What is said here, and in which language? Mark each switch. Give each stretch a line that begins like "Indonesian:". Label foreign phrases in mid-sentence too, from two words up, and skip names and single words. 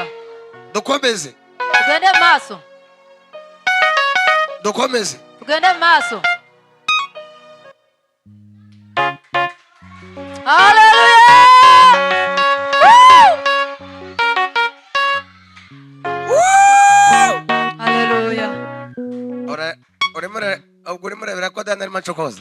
Kinyarwanda: Dukomeze.
Ganda: Tugende mu maaso.
Kinyarwanda: Dukomeze.
Ganda: Tugende mu maaso.
Kinyarwanda: Haleluya.
Ganda: Haleluya.
Kinyarwanda: Urimo urebera ko Dani arimo acokoza.